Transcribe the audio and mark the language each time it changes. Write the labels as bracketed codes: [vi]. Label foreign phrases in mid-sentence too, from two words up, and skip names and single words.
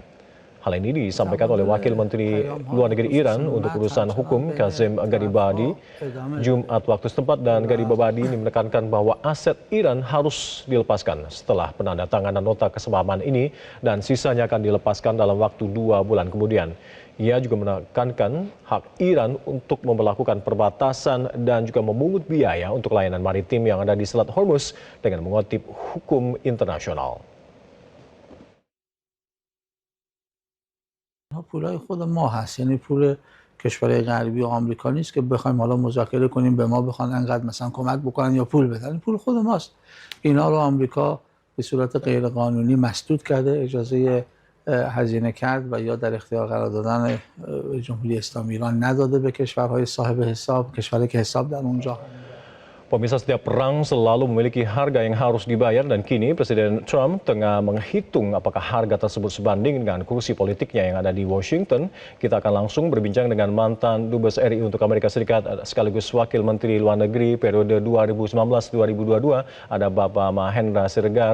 [id] Hal ini disampaikan oleh Wakil Menteri Luar Negeri Iran untuk urusan hukum Kazem Garibabadi Jumat waktu setempat, dan Garibabadi ini menekankan bahwa aset Iran harus dilepaskan setelah penandatanganan nota kesepahaman ini dan sisanya akan dilepaskan dalam waktu 2 bulan kemudian. Ia juga menekankan hak Iran untuk memperlakukan perbatasan dan juga memungut biaya untuk layanan maritim yang ada di Selat Hormuz dengan mengutip hukum internasional. [fa] پولای خود ما هست، یعنی پول کشورهای غربی و آمریکا نیست که بخوایم حالا مذاکره کنیم به ما بخوان انقدر مثلا کمک بکنن یا پول بدن. پول خود ماست. اینا رو آمریکا به صورت غیر قانونی مسدود کرده، اجازه هزینه کرد و یا در اختیار قرار دادن جمهوری اسلامی ایران نداده به کشورهای صاحب حساب، کشوری که حساب در اونجا. [id] Pemirsa, setiap perang selalu memiliki harga yang harus dibayar, dan kini Presiden Trump tengah menghitung apakah harga tersebut sebanding dengan kursi politiknya yang ada di Washington. Kita akan langsung berbincang dengan mantan Dubes RI untuk Amerika Serikat sekaligus Wakil Menteri Luar Negeri periode 2019-2022, ada Bapak Mahendra Siregar.